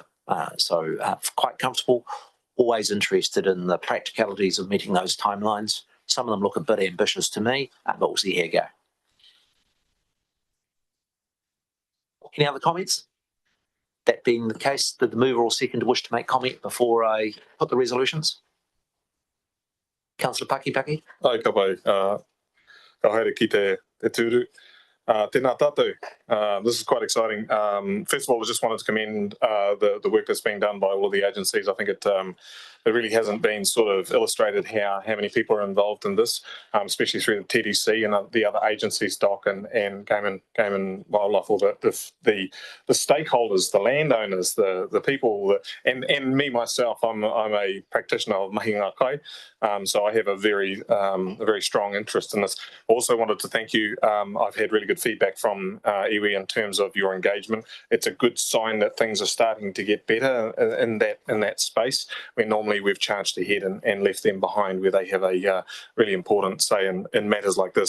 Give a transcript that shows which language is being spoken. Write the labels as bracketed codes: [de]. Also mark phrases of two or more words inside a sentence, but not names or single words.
[en] So quite comfortable, always interested in the practicalities of meeting those timelines. Some of them look a bit ambitious to me, but we'll see how you go. Any other comments? That being the case, did the mover or second wish to make comment before I put the resolutions? Councillor Pakipaki. [mi] Ai ka pai, ka haere ki te tūru. Tēnā tātou. [en] This is quite exciting. First of all, I just wanted to commend the work that's being done by all of the agencies. I think it really hasn't been sort of illustrated how many people are involved in this, especially through the TDC and the other agencies, DOC and Game and Wildlife, all the stakeholders, the landowners, the people, and me myself. I'm a practitioner of [mi] mahi ngā kai, [en] so I have a very strong interest in this. Also wanted to thank you. I've had really good feedback from iwi in terms of your engagement. It's a good sign that things are starting to get better in that space, where normally we've charged ahead and left them behind, where they have a really important say in matters like this.